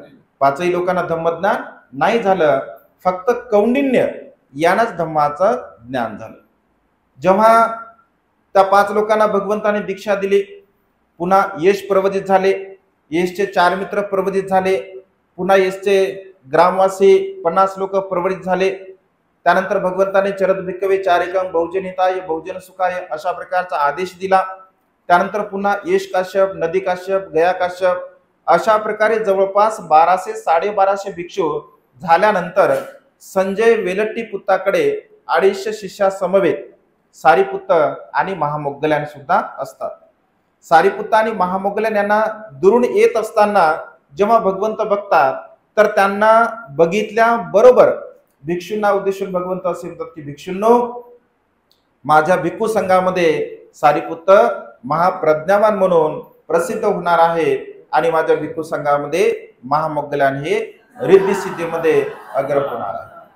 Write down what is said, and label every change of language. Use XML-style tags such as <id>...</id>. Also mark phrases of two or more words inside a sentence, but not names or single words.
<mr>5ही लोकांना धम्मज्ञान नाही झालं. फक्त कौंडिन्य यानंच धम्माचं ज्ञान झालं. जेव्हा त्या 5 लोकांना भगवंताने दीक्षा दिली, पुन्हा यश प्रवचित झाले, यशचे 4 मित्र प्रवचित झाले, पुन्हा यशचे ग्रामवासी 50 लोक प्रवचित झाले. त्यानंतर भगवंताने</mr> <pi>चरद भिक्कवे चारिकम बहुजन हिताय बहुजन सुखाय</pi> <mr>अशा प्रकारचा आदेश दिला. त्यानंतर पुन्हा यश काश्यप, नदी काश्यप, गया काश्यप अशा प्रकारे जवळपास 1200 1250 भिक्षू झाल्यानंतर संजय वेलट्टी पुत्ताकडे 250 शिष्यासमवेत सारीपुत्त आणि महामोग्गल्यान सुद्धा असतात. सारीपुत्त आणि महामोग्गल्यान यांना दुरून येत असताना जेव्हा भगवंत बघतात तर त्यांना बघितल्या बरोबर भिक्षूंना उद्देशून भगवंत असे म्हणतात की भिक्षूंनो, माझ्या भिक्खू संघामध्ये सारीपुत्त महाप्रज्ञावान म्हणून प्रसिद्ध होणार आहे आणि माझ्या भिक्खू संघामध्ये महामोग्गल्यान हे रिद्धी सिद्धीमध्ये अग्र होणार आहे.</mr>